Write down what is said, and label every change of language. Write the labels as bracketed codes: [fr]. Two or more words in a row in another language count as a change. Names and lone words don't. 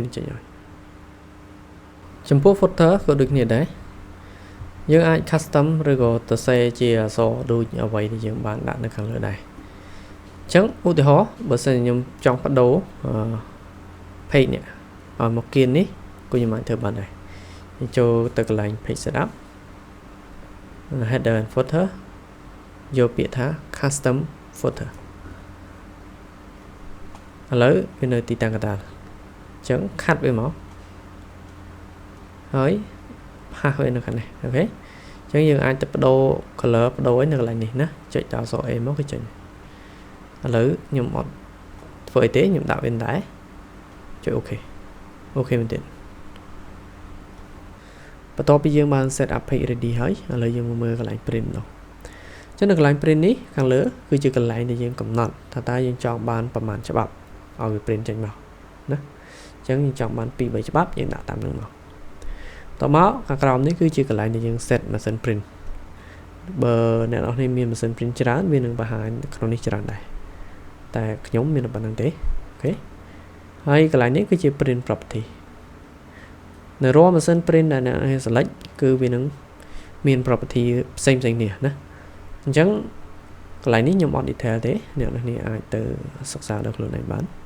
[km] នឹងចេញហើយចំពោះ footer ក៏ដូចគ្នាដែរយើងអាច custom ឬក៏ទៅសេជាអក្សរដូចអ្វីដែលយើងបានដាក់នៅខាងលើដែរអញ្ចឹងឧទាហរណ៍បើសិនខ្ញុំចង់បដូរpage នេះឲ្យមកគៀននេះក៏ខ្ញុំអាចធ្វើបានដែរចូលទៅកន្លែង [en] page setup header and footer [km] យកពាក្យថា [en] custom footer [km] ឥឡូវវានៅទីតាំងកណ្ដាលអញ្ចឹងខាត់វាមកហើយផាសវានៅខាងនេះអូខេអញ្ចឹងយើងអាចទៅបដូរ color បដូរនៅកន្លែងនេះណាចុចដល់អក្សរ A មកគឺចេញឥឡូវខ្ញុំអត់ធ្វើអីទេខ្ញុំដាក់វាដែរចុច OK មែនទេ បន្ទាប់ពីយើងបាន [en] set up page ready [km] ហើយឥឡូវយើងមកមើលកន្លែង print នោះចឹងនៅកន្លែង print នេះខាងលើគឺជាកន្លែងដែលយើងកំណត់ថាតើយើងច ង់បានប្រមាណច្បាប់ឲ្យវា print ចេញមកណាអញ្ចឹងយើងចង់បាន 2-3 ច្បាប់យើងដាក់តាមនឹងមកតមកខា ងក្រោមនេះគឺជាកន្លែងដែលយើង set ម៉ាស៊ីន print បើអ្នកនរនេះមានម៉ាស៊ីន print ច្រើនវានឹងបង្ហាញក្នុងនេះច្រើនដែរតែខ្ញុំមានប៉ុណ្្នឹងទេអូខេហើយកន្លែងនេះគឺជា [en] print property [km] នៅរាល់ម៉ាស៊ីន print ដែលអ្នក select គឺវានឹងមាន property ផ្សេងៗនេះណាអញ្ចឹងកន្លែងនេះខ្ញុំអត់ detail ទេអ្នកនរនេះអាចទៅសិក្សាដល់ខ្លួនឯងបាន